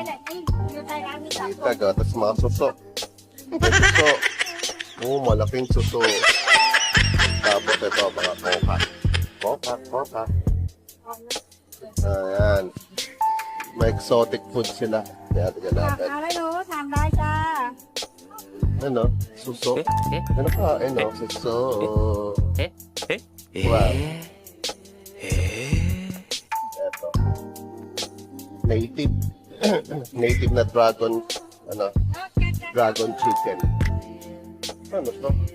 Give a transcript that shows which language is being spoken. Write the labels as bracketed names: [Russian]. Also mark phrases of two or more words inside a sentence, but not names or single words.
[Filipino] Itag, oh. Tapos mga suso. May suso. Oh, malaking suso. Tapos ito, mga kokat. Kokat. Ayan. May exotic food sila. Kaya tignan ฝาก natin. [Thai] อะไรหนูถามได้จ้า [Filipino] Ano? Suso. Ano ka? Ano? Suso. Wow. Ito. Native. Native na dragon. Ano? Dragon chicken. Ano to?